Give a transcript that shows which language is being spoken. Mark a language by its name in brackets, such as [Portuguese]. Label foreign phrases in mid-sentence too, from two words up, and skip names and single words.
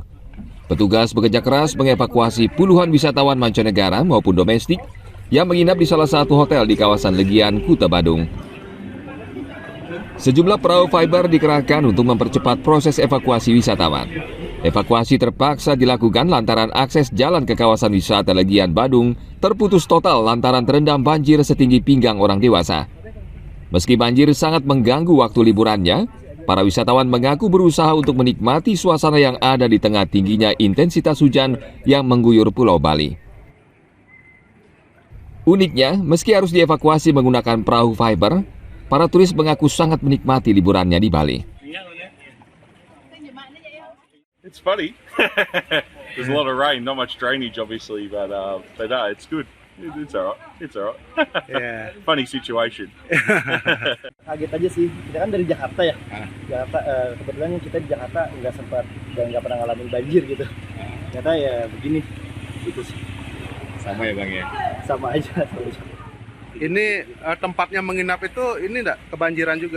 [Indonesian] Petugas bekerja keras mengevakuasi puluhan wisatawan mancanegara maupun domestik yang menginap di salah satu hotel di kawasan Legian Kuta Badung. Sejumlah perahu fiber dikerahkan untuk mempercepat proses evakuasi wisatawan. Evakuasi terpaksa dilakukan lantaran akses jalan ke kawasan wisata Legian Badung terputus total lantaran terendam banjir setinggi pinggang orang dewasa. Meski banjir sangat mengganggu waktu liburannya, para wisatawan mengaku berusaha untuk menikmati suasana yang ada di tengah tingginya intensitas hujan yang mengguyur Pulau Bali. Uniknya, meski harus dievakuasi menggunakan perahu fiber, para turis mengaku sangat menikmati liburannya di Bali. [English] It's funny. There's a lot of rain, not much drainage obviously, but it's good. It's alright. It's alright. Yeah. Funny situation. [Indonesian] Kaget aja sih. Kita kan dari Jakarta ya. Jakarta kebetulan kita di Jakarta nggak pernah ngalamin banjir gitu. Ternyata ya begini. Gitu sih. Sama ya Bang ya. Sama aja. Ini tempatnya menginap itu ini enggak kebanjiran juga?